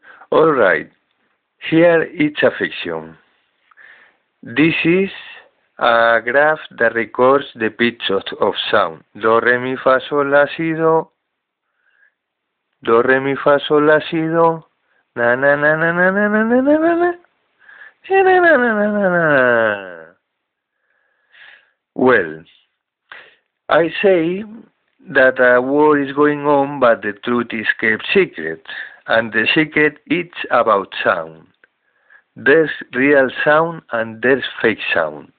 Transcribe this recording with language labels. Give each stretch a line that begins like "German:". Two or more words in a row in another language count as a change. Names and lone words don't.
English: Alright, here is a fiction. This is a graph that records the pitch of sound. Do, re, mi, fa, sol, la, si, do. Do, re, mi, fa, sol, la, si, do. Na, na, na, na, na, na, na, na, na, na, na. Na, na, na, na, na, na. Well, I say that a war is going on, but the truth is kept secret. And the secret is about sound. There's real sound and there's fake sound.